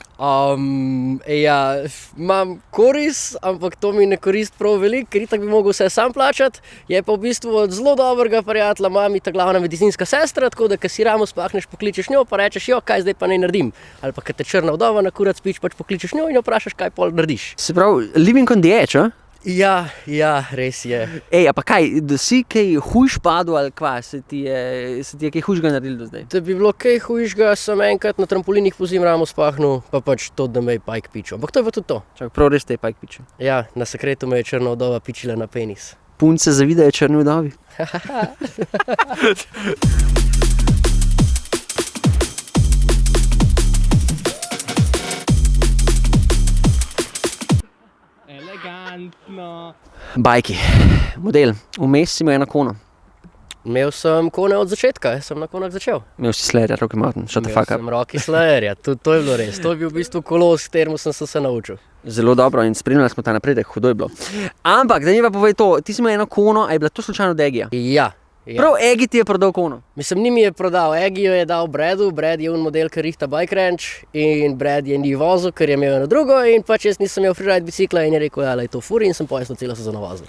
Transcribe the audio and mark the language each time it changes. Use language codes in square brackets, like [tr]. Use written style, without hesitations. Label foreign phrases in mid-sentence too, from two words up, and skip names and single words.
[sl] Imam korist, ampak to mi ne korist prav veliko, ker itak bi mogel vse sam plačati. Je pa v bistvu od zelo dobrega prijatelja, mami ta glavna medicinska sestra, tako da, ko si ramo spahneš, pokličeš njo, pa rečeš, jo, kaj zdaj pa naj naredim. Ali pa, ko te črna vdova na kurac spič, pač pokličeš njo in jo vprašaš, kaj pol narediš. Se pravi, [en] living on the edge, a? [sl] Ja, res je. Ej, a pa kaj, da si kaj hujš padel ali kva, se ti je kaj hujšega naredil do zdaj? Da bi bilo kaj hujšega, sem enkrat na trampolinih po zim ramo spahnil, pa pač to, da me je pajk pičil. Ampak to je pa tudi to. Čak, prav res te je pajk pičil. Ja, na sekretu me je črna vdova pičila na penis. Punce zavidajo črni vdovi. Bajki, model, vmes si imel eno kono. Imel sem kone od začetka, sem na konah začel. Imel si Slayerja, [en] Rocky Mountain, shut the fuck up. [sl] Imel sem Rocky Slayerja, to je bilo res. To je bil v bistvu kolo, s katerim sem se naučil. Zelo dobro in spremljali smo ta napredek, hudo je bilo. Ampak, da mi pa povej to, ti si imel eno kono, a je bila to slučajno Degija? Ja, Ja. Prav Egi ti je prodal kono. Mislim, ni mi je prodal, Egi jo je dal Bradu, Brad je model, ki rihta bike ranch in Brad je ni vozil, ker je imel eno drugo in pač jaz nisem imel freeride bicikla in je rekel, da je to furi in sem pojasno celo sezono vozil.